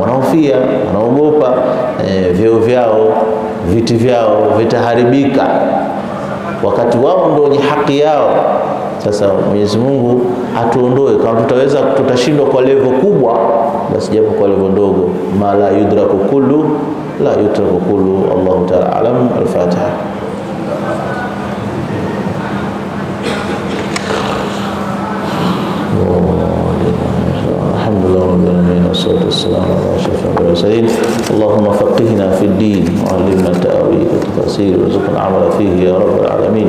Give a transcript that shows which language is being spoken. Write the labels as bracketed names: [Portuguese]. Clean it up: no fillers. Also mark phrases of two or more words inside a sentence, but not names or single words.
[Swahili] Wanaofia, wanaogopa vyao, viti vyao vitaharibika, wakati wao ndio wenye haki yao. Sasa Mwenyezi Mungu atuondoe. Kama tutaweza, tutashindwa kwa level kubwa, basi japo kwa level ndogo. [Arabic] ما لا يدرك كله لا يترك كله. الله تعالى أعلم. Al-Fatiha. الحمد لله رب العالمين والصلاة والسلام على أشرف المرسلين. اللهم فقهنا في الدين وعلمنا التأويل والتفسير وارزقنا العمل فيه يا رب العالمين.